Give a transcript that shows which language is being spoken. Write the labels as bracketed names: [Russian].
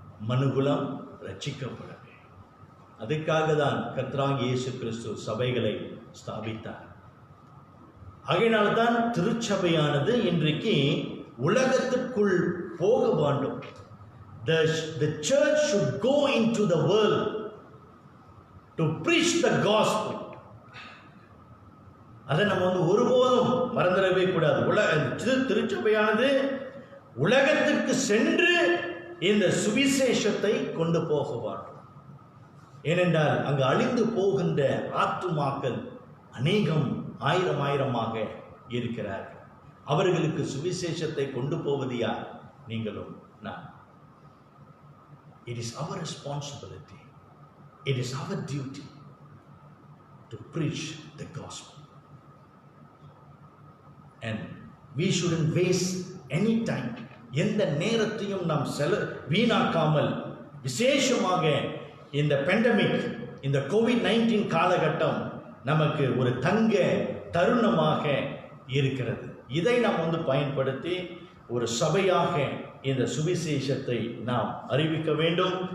[Tamil] மனுகுலம் ரட்சிக்கப்படவே. அதுக்காக தான் கர்த்தராகிய இயேசு கிறிஸ்து சபைகளை ஸ்தாபித்தார். ஆகையினால்தான் திருச்சபையானது இன்றைக்கு உலகத்திற்குள் போக வேண்டும். [English] The church should go into the world to preach the gospel. [Tamil] அதை நம்ம ஒருபோதும் மறந்துடவே கூடாது. திருச்சபையானது உலகத்திற்கு சென்று இந்த சுவிசேஷத்தை கொண்டு போக வேண்டும். ஏனென்றால் அங்கு அழிந்து போகின்ற ஆத்துமாக்கள் அநேகம் ஆயிரமாக இருக்கிறார்கள். அவர்களுக்கு சுவிசேஷத்தை கொண்டு போவது யார்? நீங்களும் நான். [English] It is our responsibility. It is our duty to preach the gospel. And we shouldn't waste any time. [Tamil] எந்த நேரத்தையும் நாம் வீணாக்காமல், விசேஷமாக இந்த பெண்டமிக், இந்த COVID-19 காலகட்டம் நமக்கு ஒரு தங்க தருணமாக இருக்கிறது. இதை நாம் பயன்படுத்தி ஒரு சபையாக இந்த சுவிசேஷத்தை நாம் அறிவிக்க வேண்டும்.